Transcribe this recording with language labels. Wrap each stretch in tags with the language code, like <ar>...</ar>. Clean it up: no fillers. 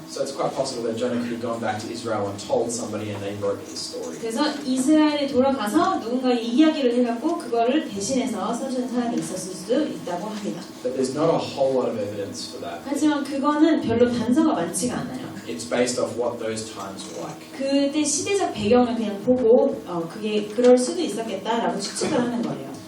<en>So it's quite possible that Jonah could have gone back to Israel and told somebody and they wrote his story.</en> <ko>그래서 이스라엘에 돌아가서 누군가의 이야기를 해갖고 그거를 대신해서 써주는 사람이 있었을 수도 있다고 합니다.</ko> <en>But there's not a whole lot of evidence for that.</en> <ko>하지만 그거는 별로 단서가 많지가 않아요.</ko> <en>It's based off what those times were like.</en> <ko>그때 시대적 배경을 그냥 보고 그게 그럴 수도 있었겠다라고 추측을 하는 거예요.</ko>